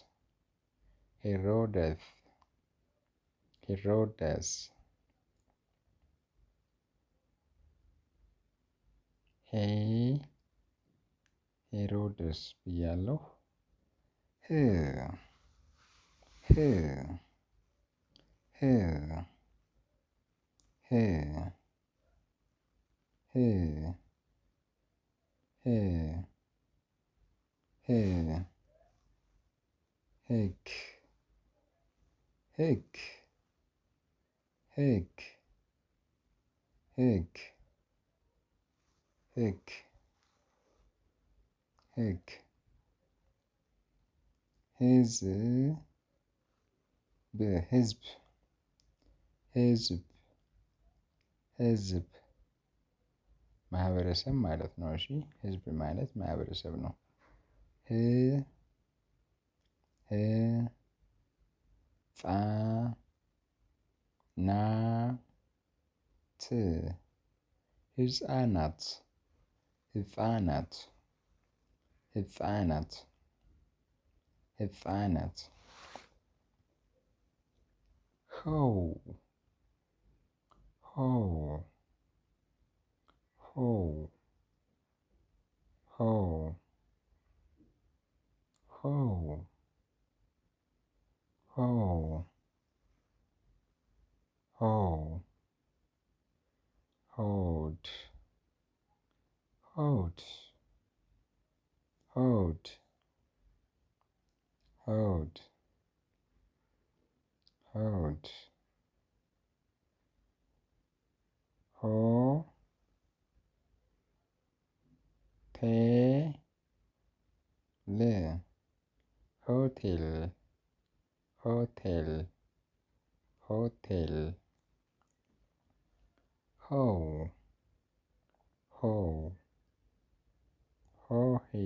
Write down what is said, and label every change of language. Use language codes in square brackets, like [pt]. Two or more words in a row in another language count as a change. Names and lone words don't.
[am] ሄሮደስ ሄሮደስ ሄ ሄሮድስ ብያለሁ። ህ ህ ህ ህ ህ ህ ህ ህግ ህግ ህግ ህግ ህግ ህግ ህዝብ ህዝብ ህዝብ ህዝብ ማህበረሰብ ማለት ነው። እሺ ህዝብ ማለት ማህበረሰብ ነው። ህ ህ ፃ ና ት ህፃናት ህፃናት ህፃናት ህፃናት ሆው ሆው ሆው ሆው ሆው ሆው ሆው ሆድ ሆድ ሆድ ሆድ ሆድ ሆ ቴ ል ሆቴል ሆቴል ሆቴል ሆው ሆው ሆሄ